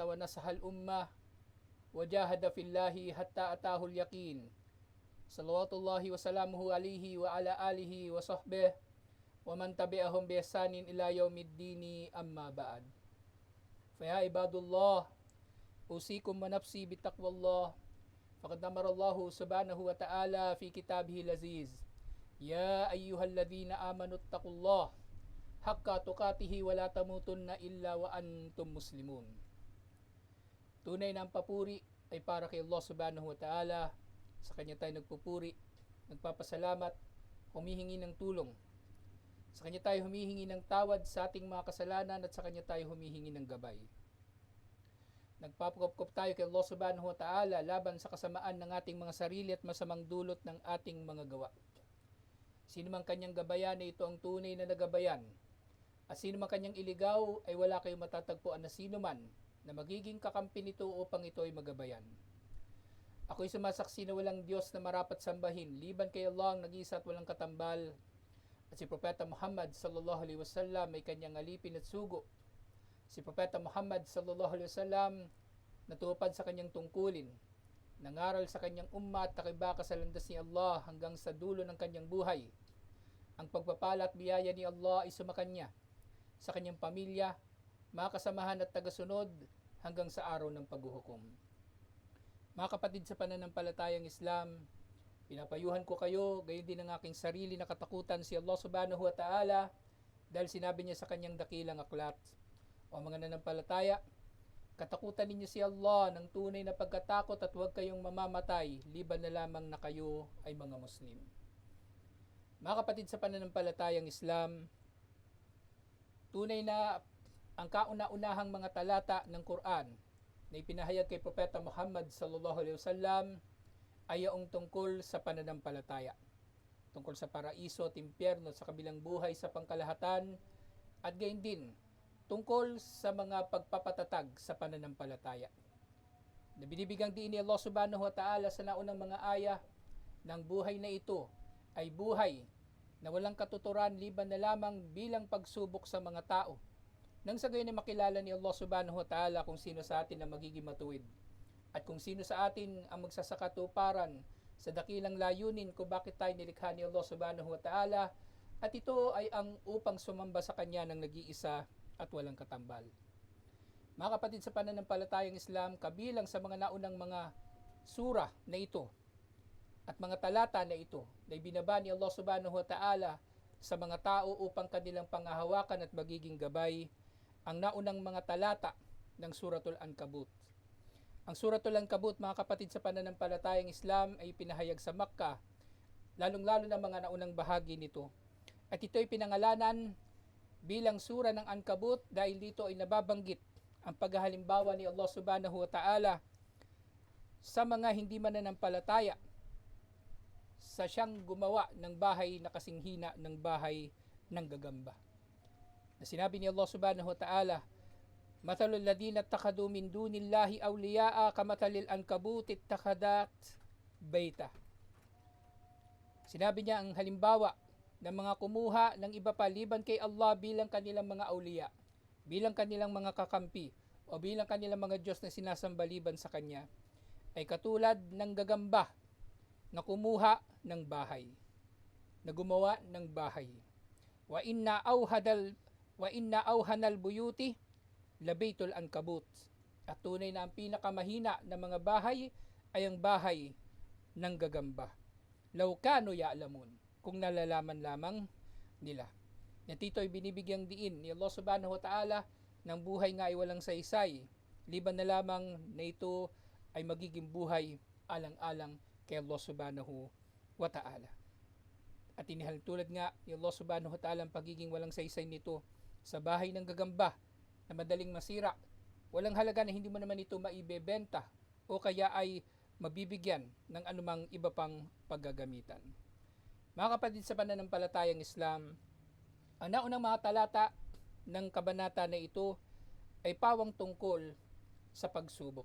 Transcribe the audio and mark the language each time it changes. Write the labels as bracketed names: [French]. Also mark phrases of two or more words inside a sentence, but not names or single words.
[Arabic] ونصح الأمة وجاهد في الله حتى أتاه اليقين صلوات الله وسلامه عليه وعلى آله وصحبه ومن تبعهم بإحسان إلى يوم الدين أما بعد فيا عباد الله أوصيكم ونفسي بتقوى الله فقد أمر الله سبحانه وتعالى في كتابه العزيز يا أيها الذين آمنوا اتقوا الله حق تقاته ولا تموتن إلا وأنتم مسلمون. [Filipino] Tunay na ang papuri ay para kay Allah [Arabic] سبحانه وتعالى. [Filipino] Sa Kanya tayo nagpupuri, nagpapasalamat, humihingi ng tulong. Sa Kanya tayo humihingi ng tawad sa ating mga kasalanan at sa Kanya tayo humihingi ng gabay. Nagpapakopkop tayo kay Allah [Arabic] سبحانه وتعالى [Filipino] laban sa kasamaan ng ating mga sarili at masamang dulot ng ating mga gawa. Sino mang Kanyang gabayan ay ito ang tunay na nagabayan. At sino mang Kanyang iligaw ay wala kayong matatagpuan na sino man na magiging kakampi nito upang ito ay magabayan. Ako'y sumasaksi na walang Diyos na marapat sambahin, liban kay Allah ang nag-iisa at walang katambal, at si Propeta Muhammad [Arabic] صلى الله عليه وسلم [Filipino] ay kanyang alipin at sugo. Si Propeta Muhammad [Arabic] صلى الله عليه وسلم [Filipino] natupad sa kanyang tungkulin, nangaral sa kanyang umma at nakibaka sa landas ni Allah hanggang sa dulo ng kanyang buhay. Ang pagpapala at biyaya ni Allah ay sumakanya, sa kanyang pamilya, mga kasamahan at tagasunod hanggang sa araw ng paghuhukom. Mga kapatid sa pananampalatayang Islam, pinapayuhan ko kayo, gayon din ang aking sarili na katakutan si Allah [Arabic] سبحانه وتعالى [Filipino] dahil sinabi niya sa kanyang dakilang aklat, o mga nanampalataya, katakutan ninyo si Allah ng tunay na pagkatakot at huwag kayong mamamatay liban na lamang na kayo ay mga Muslim. Mga kapatid sa pananampalatayang Islam, tunay na ang kauna-unahang mga talata ng Quran na ipinahayag kay Propeta Muhammad [Arabic] صلى الله عليه وسلم [Filipino] ay yung tungkol sa pananampalataya, tungkol sa paraiso at impyerno sa kabilang buhay sa pangkalahatan, at gayon din tungkol sa mga pagpapatatag sa pananampalataya. Na binibigang diin ni Allah [Arabic] سبحانه وتعالى [Filipino] sa naunang mga aya ng buhay na ito ay buhay na walang katuturan liban na lamang bilang pagsubok sa mga tao, nang sa gayon ay makilala ni Allah [Arabic] سبحانه وتعالى [Filipino] kung sino sa atin ang magiging matuwid at kung sino sa atin ang magsasakatuparan sa dakilang layunin kung bakit tayo nilikha ni Allah [Arabic] سبحانه وتعالى, [Filipino] at ito ay ang upang sumamba sa Kanya ng nag-iisa at walang katambal. Mga kapatid sa pananampalatayang Islam, kabilang sa mga naunang mga sura na ito at mga talata na ito na ibinaba ni Allah [Arabic] سبحانه وتعالى [Filipino] sa mga tao upang kanilang pangahawakan at magiging gabay, ang naunang mga talata ng Suratul Ankabut. Ang Suratul Ankabut, mga kapatid sa pananampalatayang Islam, ay pinahayag sa Makkah, lalong-lalo na mga naunang bahagi nito. At ito ay pinangalanan bilang sura ng Ankabut dahil dito ay nababanggit ang paghahalimbawa ni Allah [Arabic] سبحانه وتعالى [Filipino] sa mga hindi mananampalataya sa siyang gumawa ng bahay na kasinghina ng bahay ng gagamba. [Arabic] Na [Filipino] sinabi ni Allah [Arabic] سبحانه وتعالى, مثل الذين اتخذوا من دون الله أولياء كمثل العنكبوت اتخذت بيتا. [Filipino] Sinabi niya ang halimbawa ng mga kumuha ng iba pa liban kay Allah bilang kanilang mga awliya, bilang kanilang mga kakampi, o bilang kanilang mga Diyos na sinasamba liban sa Kanya, ay katulad ng gagamba na kumuha ng bahay, na gumawa ng bahay. [Arabic] وإن أوهن البيوت لبيت العنكبوت. [Filipino] At tunay na ang pinakamahina na mga bahay ay ang bahay ng gagamba. [Arabic] لو كانوا يعلمون, [Filipino] kung nalalaman lamang nila. At ito ay binibigyang diin ni Allah [Arabic] سبحانه وتعالى [Filipino] ng buhay nga ay walang saysay, liban na lamang na ito ay magiging buhay alang-alang kay Allah subhanahu wa ta'ala. At inihalintulad nga ni Allah [Arabic] سبحانه وتعالى [Filipino] ang pagiging walang saysay nito sa bahay ng gagamba na madaling masira. Walang halaga na hindi mo naman ito maibebenta o kaya ay mabibigyan ng anumang iba pang paggagamitan. Mga kapatid sa pananampalatayang Islam, ang naunang mga talata ng kabanata na ito ay pawang tungkol sa pagsubok.